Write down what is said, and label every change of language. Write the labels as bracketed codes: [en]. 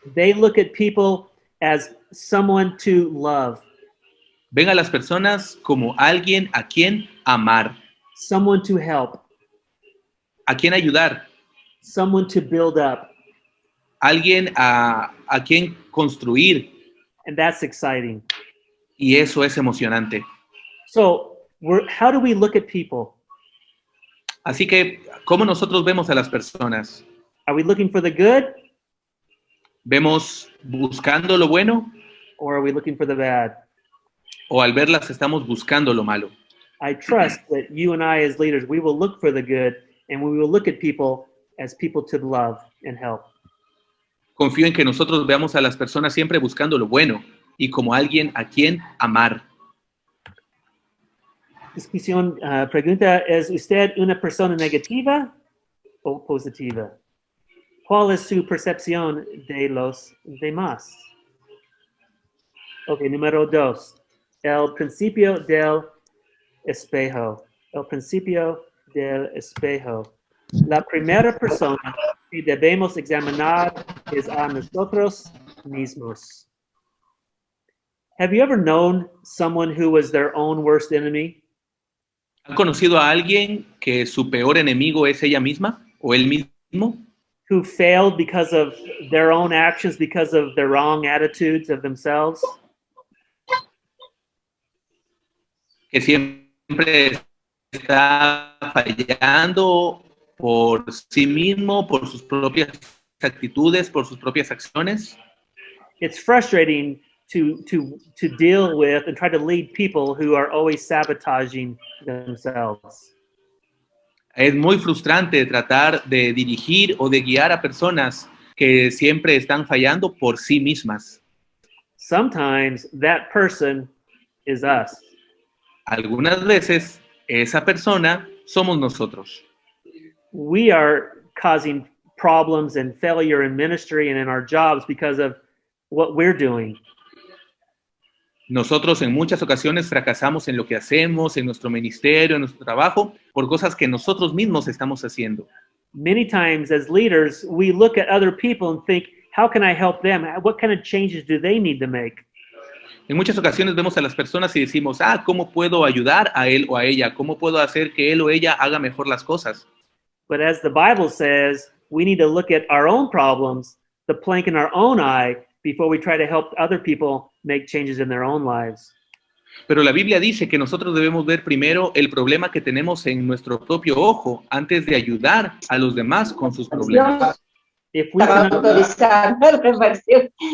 [en] they look at people as someone to love. [es] Ven a las personas como alguien a quien amar. [en] Someone to help. [es] A quien ayudar. [en] Someone to build up. [es] Alguien a quien construir. [en] And that's exciting. [es] Y eso es emocionante. [en] So, how do we look at people? [es] Así que, ¿cómo nosotros vemos a las personas? [en] Are we looking for the good? [es] ¿Vemos buscando lo bueno? [en] Or are we looking for the bad? [es] O al verlas estamos buscando lo malo. [en] I trust that you and I as leaders, we will look for the good and we will look at people as people to love and help. [es] Confío en que nosotros veamos a las personas siempre buscando lo bueno y como alguien a quien amar. Discusión, pregunta, ¿es usted una persona negativa o positiva? ¿Cuál es su percepción de los demás? Ok, número 2. El principio del espejo. El principio del espejo. La primera persona que debemos examinar es a nosotros mismos. [en] Have you ever known someone who was their own worst enemy? [es] ¿Han conocido a alguien que su peor enemigo es ella misma o él mismo? [en] Who failed because of their own actions, because of their wrong attitudes of themselves? [es] Que siempre está fallando por sí mismo, por sus propias actitudes, por sus propias acciones. [en] It's frustrating to deal with and try to lead people who are always sabotaging themselves. [es] Es muy frustrante tratar de dirigir o de guiar a personas que siempre están fallando por sí mismas. [en] Sometimes that person is us. [es] Algunas veces esa persona somos nosotros. [en] We are causing problems and failure in ministry and in our jobs because of what we're doing. [es] Nosotros en muchas ocasiones fracasamos en lo que hacemos, en nuestro ministerio, en nuestro trabajo, por cosas que nosotros mismos estamos haciendo. [en] Many times as leaders, we look at other people and think, how can I help them? What kind of changes do they need to make? [es] En muchas ocasiones vemos a las personas y decimos, ¿cómo puedo ayudar a él o a ella? ¿Cómo puedo hacer que él o ella haga mejor las cosas? [en] But as the Bible says, we need to look at our own problems, the plank in our own eye, before we try to help other people make changes in their own lives. [es] Pero la Biblia dice que nosotros debemos ver primero el problema que tenemos en nuestro propio ojo antes de ayudar a los demás con sus problemas. [en] If we can, [es] autorizar la refacción.